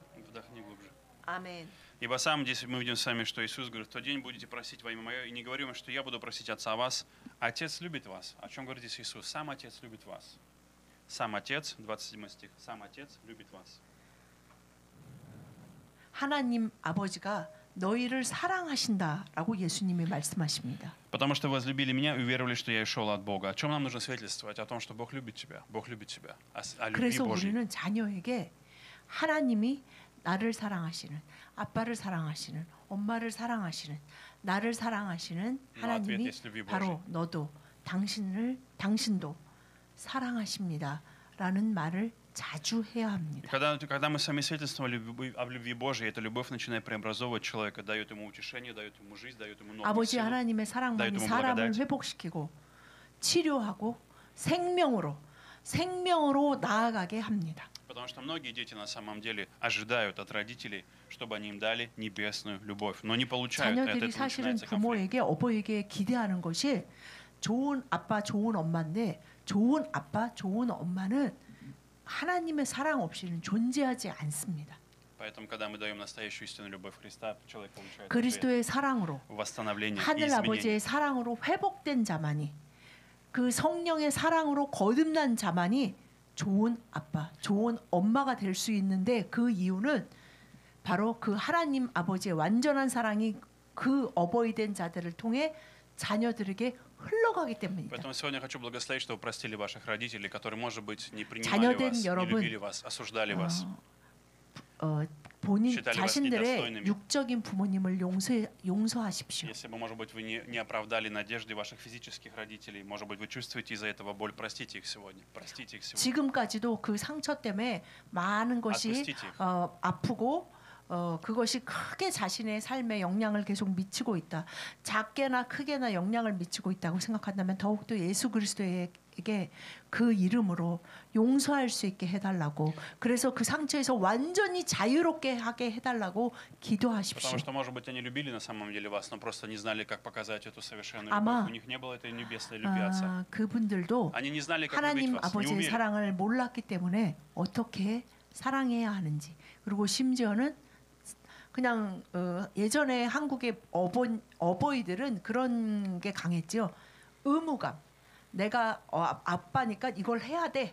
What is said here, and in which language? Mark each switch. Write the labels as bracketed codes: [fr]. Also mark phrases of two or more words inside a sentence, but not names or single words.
[ru] Вдохни глубже. [ko] 아멘. [ru] Ибо сам здесь мы видим с вами, что Иисус говорит, в тот день будете просить во имя Мое, и не говорим, что я буду просить Отца о вас. Отец любит вас. О чем говорит здесь Иисус? Сам Отец любит вас. Сам Отец, 27 стих, сам Отец любит вас. [ko] 하나님 아버지가 너희를 사랑하신다라고 예수님이 말씀하십니다. [ru] Потому что вы возлюбили меня и уверовали, что я и шел от Бога. О чем нам нужно свидетельствовать? О том, что Бог любит тебя. Бог любит тебя. О любви [ko] 그래서 [ru] Божьей. [ko] 우리는 자녀에게 하나님이 나를 사랑하시는, 아빠를 사랑하시는, 엄마를 사랑하시는, 나를 사랑하시는 하나님이 바로 너도 당신도 사랑하십니다라는 말을 자주 해야 합니다. [ru] Когда мы сами свидетельствовали об любви Божьей, эта любовь начинает преобразовывать человека, дает ему утешение, дает ему жизнь, дает ему новую [ko] 아버지 [ru] силу. [ko] 하나님의 사랑만이 사람을 회복시키고 치료하고 생명으로 나아가게 합니다. [ru] Потому что многие дети на самом деле ожидают от родителей, чтобы они им дали небесную любовь, но не получают. От [ko] 자녀들이 [ru] этого [ko] 사실은 [ru] начинается конфликт. [ko] 부모에게 어버이에게 기대하는 것이 좋은 아빠, 좋은 엄마인데 좋은 아빠, 좋은 엄마는 하나님의 사랑 없이는 존재하지 않습니다. [ru] Поэтому, когда мы даем настоящую истинную любовь Христа, человек получает [ko] 그리스도의 사랑으로 [ru] восстановление и [ko] 하늘 아버지의 [ru] изменение. [ko] 사랑으로 회복된 자만이 그 성령의 사랑으로 거듭난 자만이 좋은 아빠, 좋은 엄마가 될 수 있는데 그 이유는 바로 그 하나님 아버지의 완전한 사랑이 그 어버이 된 자들을 통해 자녀들에게 흘러가기 때문입니다. [ru] Поэтому сегодня я хочу благословить, что вы простили ваших родителей, которые, может быть, не принимали вас, не любили вас, осуждали вас. [ko] 본인 자신들의 육적인 부모님을 용서하십시오. [ru] Если бы, может быть, вы не оправдали надежды ваших физических родителей, может быть, вы чувствуете из-за этого боль, простите их сегодня. Простите их сегодня. [ko] 지금까지도 그 상처 때문에 많은 것이 아프고 그것이 크게 자신의 삶에 영향을 계속 미치고 있다. 작게나 크게나 영향을 미치고 있다고 생각한다면 더욱더 예수 그리스도에게 그 이름으로 용서할 수 있게 해달라고. 그래서 그 상처에서 완전히 자유롭게 하게 해달라고 기도하십시오. [ru] Потому что, может быть, они любили на самом деле вас, но просто не знали, как показать эту совершенную любовь. У них не было этой небесной любви Отца. [ko] 그분들도 [ru] Они не знали, как [ko] 하나님 [ru] любить вас, не [ko] 아버지의 [ru] умели. [ko] 사랑을 몰랐기 때문에 어떻게 사랑해야 하는지. 그리고 심지어는 그냥 예전에 한국의 어버이들은 그런 게 강했죠. 의무감. 내가 아빠니까 이걸 해야 돼.